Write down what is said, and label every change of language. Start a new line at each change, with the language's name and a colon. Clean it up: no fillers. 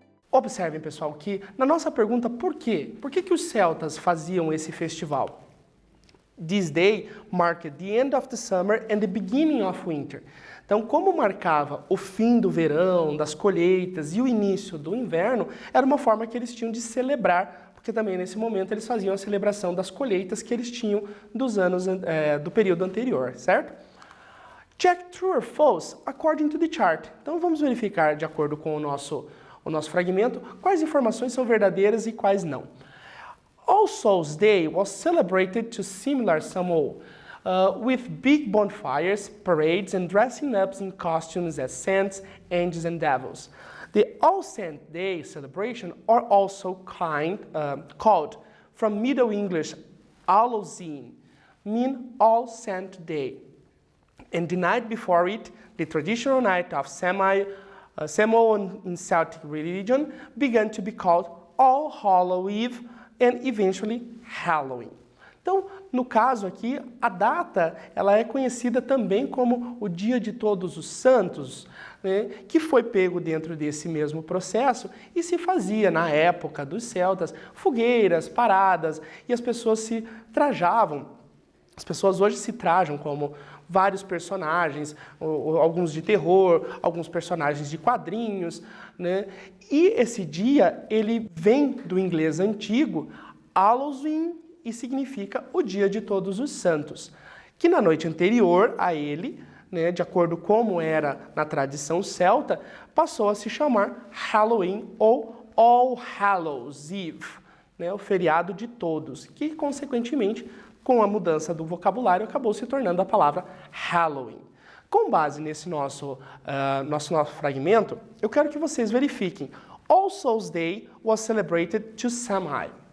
Portuguese: Observem, pessoal, que na nossa pergunta por quê? Por que os celtas faziam esse festival?
English: This day marked the end of the summer and the beginning of winter.
Portuguese: Então, como marcava o fim do verão, das colheitas e o início do inverno, era uma forma que eles tinham de celebrar, porque também nesse momento eles faziam a celebração das colheitas que eles tinham dos anos do período anterior, certo?
English: Check true or false according to the chart.
Portuguese: Então, vamos verificar de acordo com o nosso fragmento quais informações são verdadeiras e quais não.
English: All Souls Day was celebrated to similar Samhain, with big bonfires, parades, and dressing up in costumes as saints, angels, and devils. The All Saints Day celebration are also called, from Middle English, Hallowe'en, mean All Saints Day. And the night before it, the traditional night of Samhain in Celtic religion began to be called All Hallow Eve and eventually Halloween.
Portuguese: Então, no caso aqui, a data ela é conhecida também como o Dia de Todos os Santos, né, que foi pego dentro desse mesmo processo e se fazia, na época dos celtas, fogueiras, paradas, e as pessoas se trajavam. As pessoas hoje se trajam como vários personagens, alguns de terror, alguns personagens de quadrinhos, né? E esse dia, ele vem do inglês antigo, Halloween, e significa o Dia de Todos os Santos, que na noite anterior a ele, né, de acordo com como era na tradição celta, passou a se chamar Halloween ou All Hallows Eve, né, o feriado de todos, que consequentemente, com a mudança do vocabulário, acabou se tornando a palavra Halloween. Com base nesse nosso fragmento, eu quero que vocês verifiquem.
English: All Souls Day was celebrated to Samhain.